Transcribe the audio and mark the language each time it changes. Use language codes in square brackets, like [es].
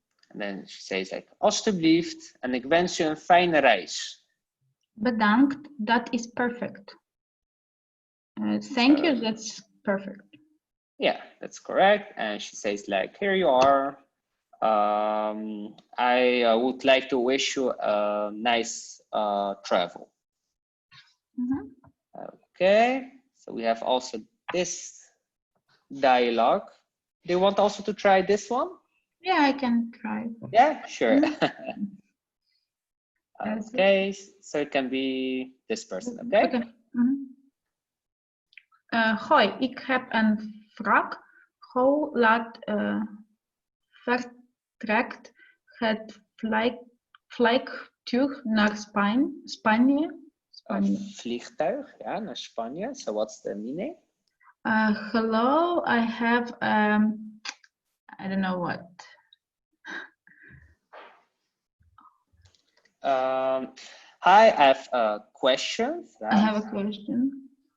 [en] And then she says like, [nl] alstublieft, en ik wens u een fijne reis. [en] Bedankt, that is perfect. Thank you, So- that's perfect. Yeah, that's correct. And she says like, here you are. I would like to wish you a nice travel. Okay, so we have also this dialogue. Do you want also to try this one? Yeah, I can try. Yeah, sure. That's it. Okay, so it can be this person, okay? [nl] Hoi, ik heb een vraag. Hoe laat vertrekt het vliegtuig naar Spanje? Vliegtuig, ja, naar Spanje. [en] So what's the meaning? Hello, I have I don't know what. Hi, I have a question. I have a question.